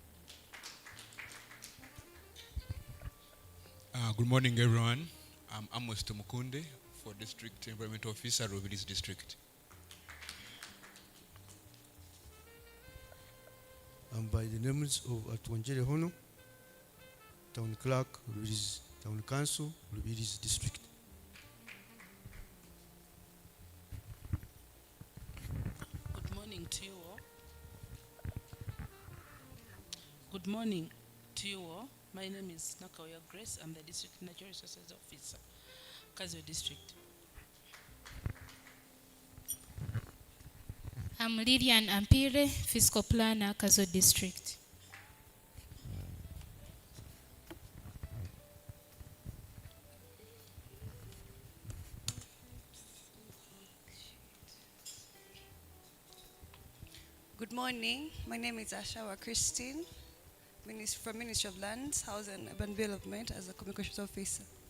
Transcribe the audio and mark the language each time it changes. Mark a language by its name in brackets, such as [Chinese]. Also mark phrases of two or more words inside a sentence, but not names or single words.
[English] Good morning, everyone. I'm Amos Tumukunde for District Environment Officer, Rubiris District. I'm by the names of Atwanjere Hono, Town Clerk, Rubiris Town Council, Rubiris District. Good morning to you all. Good morning to you all. My name is Nakawya Grace. I'm the District Natural Resources Officer, Kazo District. I'm Lilian Ampire, Fiscal Planner, Kazo District. Good morning. My name is Ashawa Christine, from Ministry of Lands, House and Urban Development as a Communications Officer.